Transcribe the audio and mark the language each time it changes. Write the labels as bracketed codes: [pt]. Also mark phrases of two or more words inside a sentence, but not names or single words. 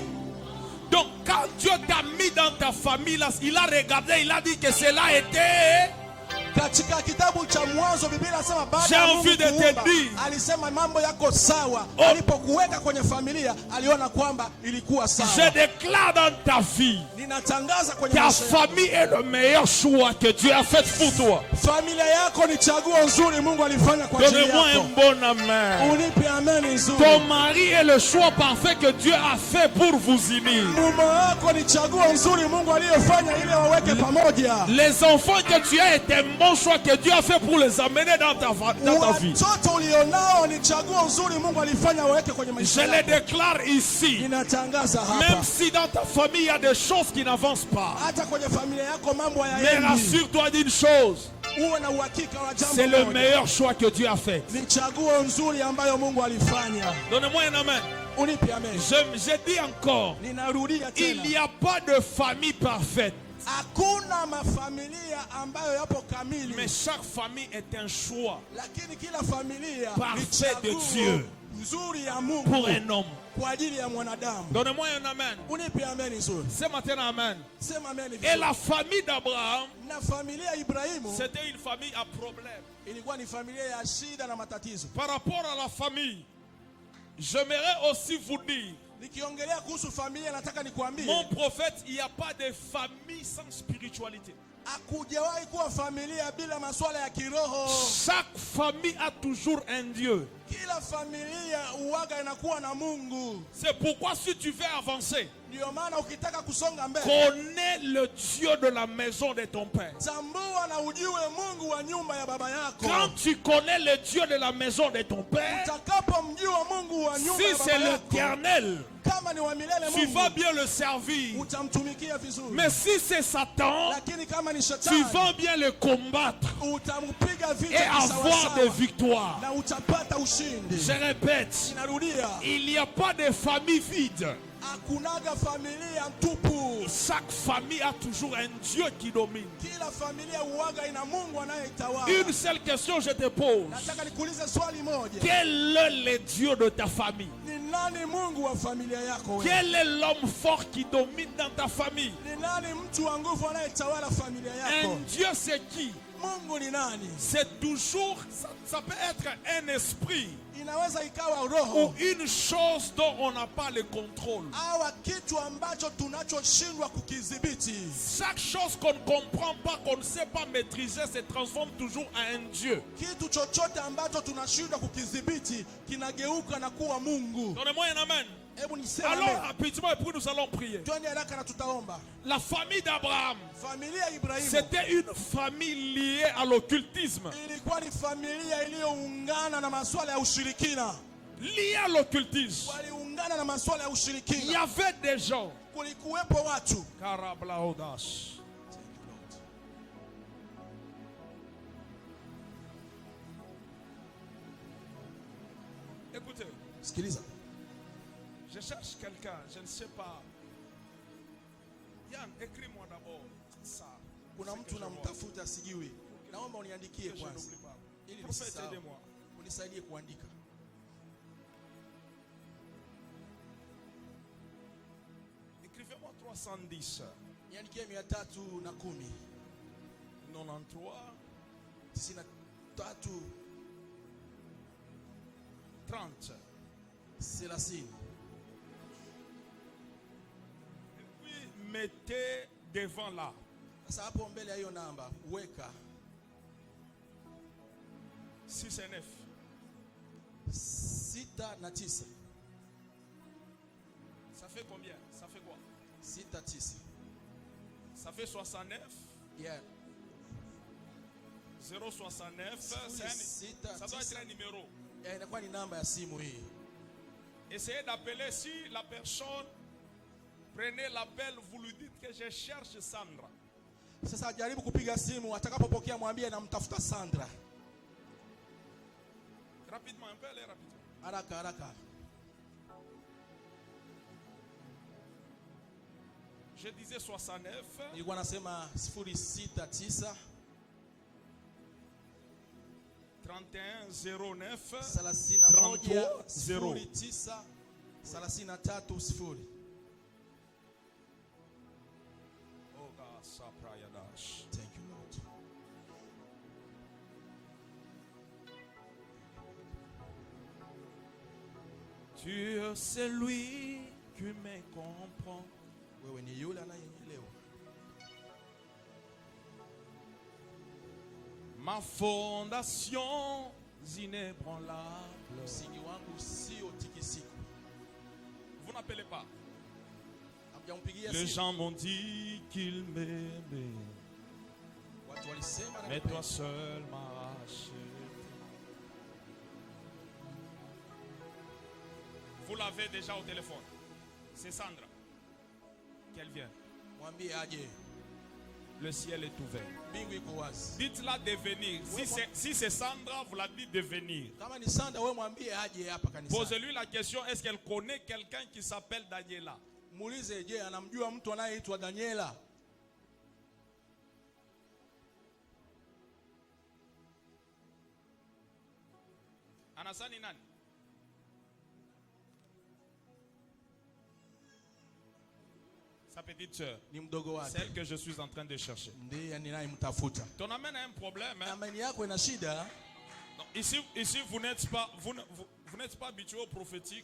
[fr] Donc, quand Dieu t'a mis dans ta famille, là, il a regardé, il a dit que cela était. [sw] Katika kitabu cha Mwanzo Biblia inasema baada [fr] J'ai [sw] ya [fr] envie [sw] Mungu [fr] de te [sw] kuumba, [fr] dire. [sw] alisema mambo yako sawa. Oh. Alipokuweka kwenye familia aliona kwamba ilikuwa [fr] Je [sw] sawa. [fr] déclare dans ta vie, [sw] Ninatangaza kwenye [fr] ta [sw] maisha yako, [fr] famille est le meilleur choix que Dieu a fait pour toi. [sw] familia yako ni chaguo nzuri Mungu alifanya kwa ajili [fr] Donnez-moi un [sw] yako. [fr] bon amen. [sw] Unipe amen nzuri. [fr] Ton mari est le choix parfait que Dieu a fait pour vous unir. [sw] Mume wako ni chaguo nzuri Mungu aliyofanya ili waweke pamoja. [fr] Les enfants que tu as est un bon choix que Dieu a fait pour les amener dans ta vie. [sw] Watoto ulionao ni chaguo nzuri Mungu alifanya waweke kwenye [fr] Je [sw] maisha [fr] le [sw] yako. [fr] déclare ici. [sw] Ninatangaza [fr] Même [sw] hapa, [fr] si dans ta famille il y a des choses qui n'avancent pas, [sw] hata kwenye familia yako mambo [fr] mais [sw] hayaendi, [fr] rassure-toi d'une chose, [sw] uwe na uhakika wa jambo [fr] c'est le [sw] moja. [fr] meilleur choix que Dieu a fait. [sw] Ni chaguo nzuri ambayo Mungu alifanya. [fr] Donnez-moi un amen. [sw] Unipe amen. [fr] Je dis encore, [sw] Ninarudia [fr] il n'y [sw] tena, [fr] a pas de famille parfaite, [sw] hakuna mafamilia ambayo yapo kamili, [fr] mais chaque famille est un choix [sw] lakini kila familia ni [fr] parfait de [sw] chaguo [fr] Dieu [sw] nzuri ya Mungu [fr] pour un homme. [sw] kwa ajili ya mwanadamu. [fr] Donnez-moi un amen. [sw] Unipe amen nzuri. [fr] Ce matin, amen. [sw] Sema amen [fr] Et [sw] vizuri. [fr] la famille d'Abraham, [sw] Na familia ya Ibrahimu [fr] c'était une famille à problème. [sw] ilikuwa ni familia ya shida na matatizo. [fr] Par rapport à la famille, j'aimerais aussi vous dire, [sw] Nikiongelea kuhusu familia nataka nikwambie, [fr] mon prophète, il n'y a pas de famille sans spiritualité. [sw] hakujawahi kuwa familia bila masuala ya kiroho. [fr] Chaque famille a toujours un Dieu. [sw] Kila familia uwaga inakuwa na Mungu. [fr] C'est pourquoi si tu veux avancer, [sw] Ndio maana ukitaka kusonga mbele, [fr] connais le Dieu de la maison de ton père. [sw] tambua na ujue Mungu wa nyumba ya baba yako. [fr] Quand tu connais le Dieu de la maison de ton père, [sw] Utakapomjua Mungu wa nyumba [fr] si [sw] ya [fr] c'est [sw] baba yako, [fr] l'Éternel, [sw] kama ni wa milele [fr] tu vas [sw] Mungu, [fr] bien le servir. [sw] utamtumikia vizuri. [fr] Mais si c'est Satan, [sw] Lakini kama ni [fr] tu [sw] shetani, [fr] vas bien le combattre [sw] utampiga [fr] et [sw] vita [fr] avoir des [sw] kisawasawa [fr] victoires. [sw] na utapata ushindi. [fr] Je répète, [sw] Inarudia, [fr] il n'y a pas de famille vide. [sw] hakunaga familia tupu. [fr] Chaque famille a toujours un Dieu qui domine. [sw] Kila familia uwaga ina Mungu anayetawala. [fr] Une seule question je te pose. [sw] Nataka nikuulize swali moja. [fr] Quel est le Dieu de ta famille? [sw] Ni nani Mungu wa familia yako wewe? [fr] Quel est l'homme fort qui domine dans ta famille? [sw] Ni nani mtu wa nguvu anayetawala familia yako? [fr] Un Dieu c'est qui? [sw] Mungu ni nani? [fr] C'est toujours, ça peut être un esprit [sw] Inaweza ikawa [fr] ou [sw] roho [fr] une chose dont on n'a pas le contrôle. [sw] au kitu ambacho tunachoshindwa kukidhibiti. [fr] Chaque chose qu'on ne comprend pas, qu'on ne sait pas maîtriser, se transforme toujours en un Dieu. [sw] Kitu chochote ambacho tunashindwa kukidhibiti kinageuka na kuwa Mungu. [fr] Donnez-moi un amen. [sw] Hebu niseme [fr] Alors [sw] amen. [fr] rapidement et puis nous allons prier. [sw] Twende haraka na tutaomba. [fr] La famille d'Abraham, [sw] Familia ya Ibrahimu [fr] c'était une famille liée à l'occultisme. [sw] ilikuwa ni familia iliyoungana na masuala ya ushirikina. [fr] Liée à l'occultisme. [sw] Waliungana na masuala ya [fr] Il y [sw] ushirikina. [fr] avait des gens. [sw] Kulikuwepo watu. Karablaodas. [fr] Écoutez, [sw] Sikiliza. [fr] je cherche quelqu'un, je ne sais pas. Yann, écris-moi d'abord ça. [sw] Kuna mtu namtafuta sijui. Naomba uniandikie [fr] Que je [sw] kwanza. [fr] n'oublie pas. [sw] Ili [fr] Prophète, [sw] nisisahau. [fr] aidez-moi. [sw] Unisaidie kuandika. [fr] Écrivez-moi 310, [sw] Niandikie 310, [fr] 93, [sw] 93, [fr] 30. [sw] 30. [fr] Et puis mettez devant là. [sw] Sasa hapo mbele ya hiyo namba weka [fr] 6 et 9. [sw] 6 na 9. [fr] Ça fait combien? Ça fait quoi? [sw] 6 na 9. [fr] Ça fait 69. Yeah. 069. Ça doit être un numéro. [sw] Inakuwa ni namba ya simu hii. [fr] Essayez d'appeler. Si la personne prenez l'appel, vous lui dites que je cherche Sandra. [sw] Sasa jaribu kupiga simu, atakapopokea mwambie namtafuta Sandra. [fr] Rapidement, un peu aller rapidement. [sw] Haraka haraka. [fr] Je disais 69. [sw] Nilikuwa nasema 069 [fr] 31 09 [sw] 31 09 33 0. [en] Oh God, Saprayadash. Thank you, Lord. [fr] Tu es celui qui me comprend. [sw] Wewe ni yule anayeelewa. [fr] Ma fondation inébranlable. [sw] Msingi wangu sio tikisiko. [fr] Vous n'appelez pas. [sw] Hamjampigia [fr] Les [sw] simu. [fr] gens m'ont dit qu'ils m'aimaient, [sw] Watu walisema [fr] mais toi seul m'as racheté. Vous l'avez déjà au téléphone. C'est Sandra. Qu'elle vient. [sw] mwambie aje. [fr] Le ciel est ouvert. [sw] Mbingu iko wazi. [fr] Dites-la de venir. Si c'est Sandra, vous la dites de venir. [sw] Kama ni Sandra, wewe mwambie aje hapa kanisani. [fr] Posez-lui la question, est-ce qu'elle connaît quelqu'un qui s'appelle Daniela? [sw] Muulize, je, anamjua mtu anayeitwa Daniela? Anasani nani? [fr] Sa petite sœur. [sw] Ni mdogo wake. [fr] Celle que je suis en train de chercher. [sw] Ndiye ninayemtafuta. [fr] Ton amène a un problème. Hein? [sw] Amani yako ina shida. [fr] Non, ici vous n'êtes pas habitué au prophétique.